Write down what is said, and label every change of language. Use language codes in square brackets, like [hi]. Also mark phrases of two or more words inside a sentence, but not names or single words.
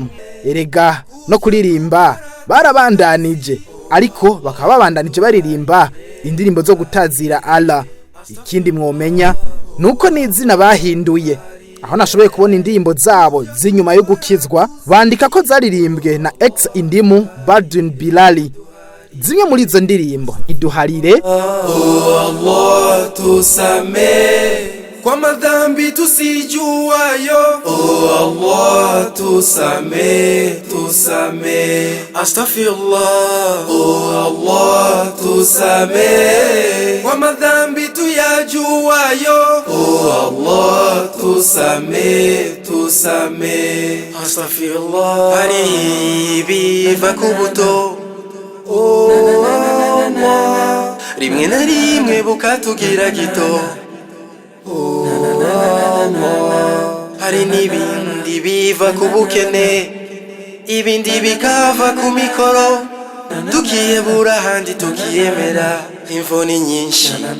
[rn] Erega no kuririmba barabandanije, ariko bakaba babandanije baririmba indirimbo zo gutazira Allah. Ikindi mwomenya nuko n'izina bahinduye, aho nashoboye kubona indirimbo zabo zinyuma yo gukizwa bandika ko zaririmbwe na ex indimu Baldwin Bilali. Zimwe muri izo ndirimbo iduharire [sw] Allah tusamee kwa madhambi tusijuayo, Allah tusamee astaghfirullah, Allah tusamee kwa madhambi tuyajuayo, Allah tusamee astaghfirullah. [rn] Hari vakubuto rimwe na rimwe bukatugira gito, hari n'ibindi biva ku bukene ibindi bikava ku mikoro tukiyebura handi tukiyemera imvoni nyinshi,